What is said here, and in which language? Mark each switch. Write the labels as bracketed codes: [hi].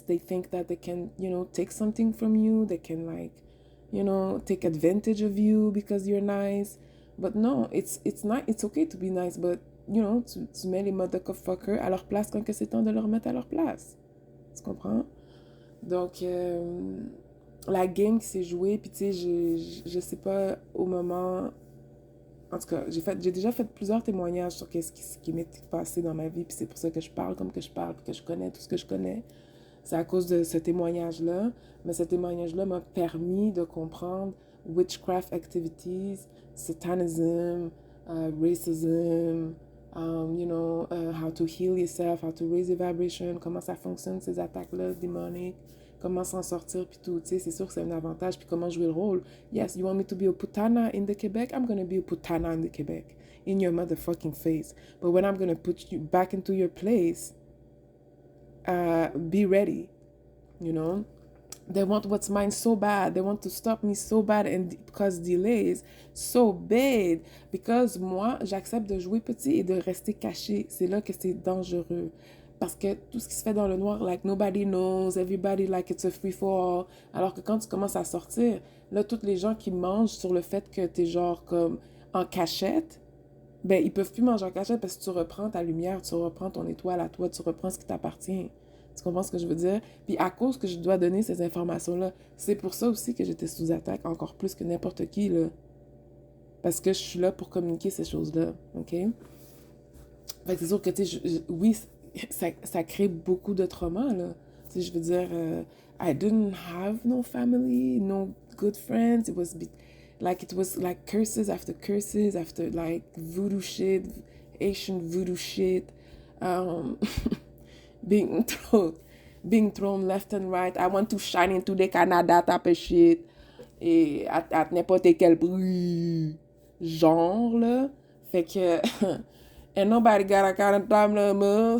[en] They think that they can, you know, take something from you. They can, like, you know, take advantage of you because you're nice. But no, it's not, it's okay to be nice, but, you know, [fr] tu mets les motherfuckers à leur place quand c'est temps de leur mettre à leur place. Tu comprends? Donc, la game qui s'est jouée, puis tu sais, je sais pas au moment. En tout cas, j'ai déjà fait plusieurs témoignages sur ce qui m'est passé dans ma vie, puis c'est pour ça que je parle comme que je parle, puis que je connais tout ce que je connais. C'est à cause de ce témoignage-là. Mais ce témoignage-là m'a permis de comprendre [en] witchcraft activities, satanism, racism, you know, how to heal yourself, how to raise your vibration, [fr] comment ça fonctionne ces attaques-là démoniques, comment s'en sortir, puis tout, tu sais, c'est sûr que c'est un avantage, puis comment jouer le rôle. [en] Yes, you want me to be a putana in the Quebec? I'm gonna be a putana in the Quebec, in your motherfucking face. But when I'm gonna put you back into your place, be ready, you know? They want what's mine so bad. They want to stop me so bad and cause delays so bad. [fr] Because moi, j'accepte de jouer petit et de rester caché. C'est là que c'est dangereux. Parce que tout ce qui se fait dans le noir, [en] like nobody knows, everybody like it's a free for all. [fr] Alors que quand tu commences à sortir, là, toutes les gens qui mangent sur le fait que t'es genre comme en cachette, ben ils peuvent plus manger en cachette parce que tu reprends ta lumière, tu reprends ton étoile à toi, tu reprends ce qui t'appartient. Tu comprends ce que je veux dire? Puis à cause que je dois donner ces informations-là, c'est pour ça aussi que j'étais sous attaque encore plus que n'importe qui, là. Parce que je suis là pour communiquer ces choses-là, OK? Fait que c'est sûr que, tu sais, oui, ça crée beaucoup de trauma, là. Tu sais, je veux dire, [en] I didn't have no family, no good friends. It was like curses after like voodoo shit, Asian voodoo shit. um, being thrown, being thrown left and right. I want to shine into the Canada type of shit. [fr] Et à n'importe quel bruit. Genre, là. Fait que. [en] And nobody got a kind of time no more.